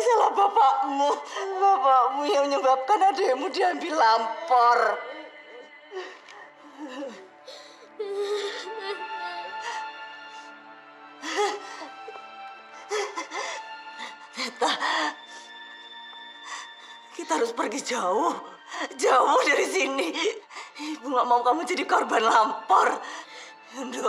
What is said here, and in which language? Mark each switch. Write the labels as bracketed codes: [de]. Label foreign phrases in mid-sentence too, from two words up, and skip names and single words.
[id] Bapakmu yang menyebabkan adikmu diambil lampor. Beta, kita harus pergi jauh dari sini. Ibu nggak mau kamu jadi korban lampor. Nduk.